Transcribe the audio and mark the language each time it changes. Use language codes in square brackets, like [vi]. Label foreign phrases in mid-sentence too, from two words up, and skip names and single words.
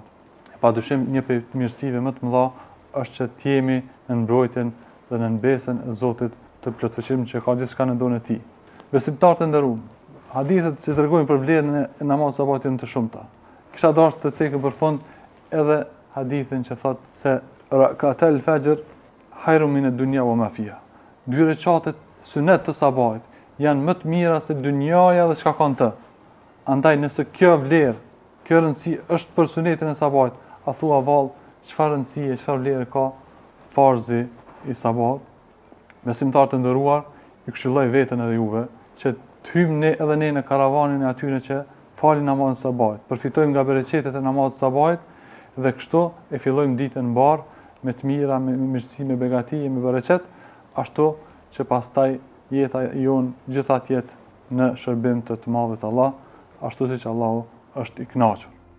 [sq] Padyshim një prej mirësive më të mëdha është që të jemi në mbrojtjen dhe në besën e Zotit të plotfuqishëm që ka gjithçka në dorën e tij. Besimtarët e nderuar, hadithet që tregojnë për vlerën e namazit sabat janë të shumta. Kisha dashur të cekë për fund edhe hadithin që thotë se [ar] ركعتا الفجر خير من الدنيا وما فيها. [sq] 2 rekatet sunet të sabatit janë më të mira se dynjaja dhe çka kanë të. Andaj nëse kjo vlerë, kjo rëndësi është për sunetin e sabatit, a thua vallë çfarë rëndësie, çfarë vlerë ka farzi i sabat? Besimtarët e nderuar, ju këshilloj veten edhe juve që të hyjmë ne edhe ne në karavanin e atyre që falin namazin sabat, përfitojmë nga bereqetet e namazit sabat dhe kështu e fillojmë ditën mbar me të mira, me mirësi, me begati, me bereqet, ashtu që pastaj jeta jon gjithatë jetë në shërbim të madhit Allah, ashtu siç Allahu është i kënaqur.